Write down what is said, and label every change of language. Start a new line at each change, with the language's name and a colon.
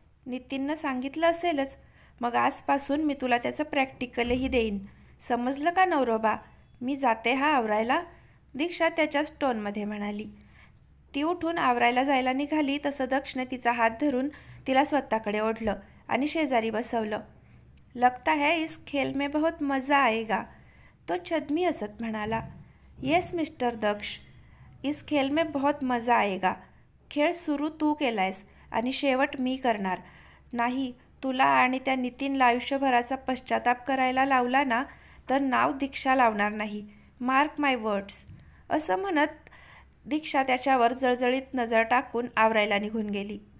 Marathi: नितीननं सांगितलं असेलच. मग आजपासून मी तुला त्याचं प्रॅक्टिकलही देईन. समजलं का नवरोबा? मी जाते हा आवरायला, दीक्षा त्याच्याच टोनमध्ये म्हणाली. ती उठून आवरायला जायला निघाली तसं दक्षने तिचा हात धरून तिला स्वतःकडे ओढलं आणि शेजारी बसवलं.
Hindi: लगता है इस खेल में बहुत मजा आएगा,
Marathi: तो छद्मी हसत म्हणाला.
English: yes mister
Hindi: दक्ष, इस खेल में बहुत मजा आएगा.
Marathi: खेळ सुरू तू केलायस आणि शेवट मी करणार. नाही, तुला आणि त्या नितीनला आयुष्यभराचा पश्चाताप करायला लावला ना तर नाव दीक्षा लावणार नाही.
English: mark my words,
Marathi: असं म्हणत दीक्षा त्याच्यावर जळजळीत नजर टाकून आवरायला निघून गेली.